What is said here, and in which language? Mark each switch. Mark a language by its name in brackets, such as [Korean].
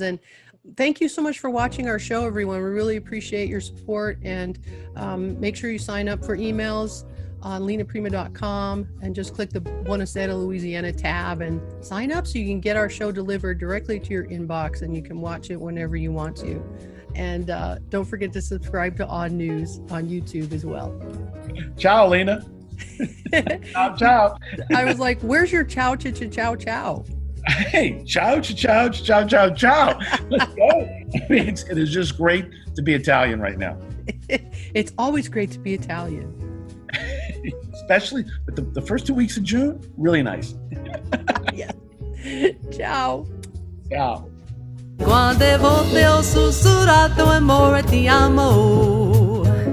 [English] And thank you so much for watching our show, everyone. We really appreciate your support, and make sure you sign up for emails on lenaprima.com and just click the Buona Sera Louisiana tab and sign up so you can get our show delivered directly to your inbox, and you can watch it whenever you want to. And don't forget to subscribe to Odd News on YouTube as well. Ciao, Lena. Ciao. I was like, where's your chow, chow, chow? Hey, ciao, ciao, ciao, ciao, ciao. Let's go. It is just great to be Italian right now. It's always great to be Italian. Especially with the first 2 weeks of June, really nice. Yeah. Ciao. Ciao. [Italian] Quante volte ho sussurrato amore ti amo.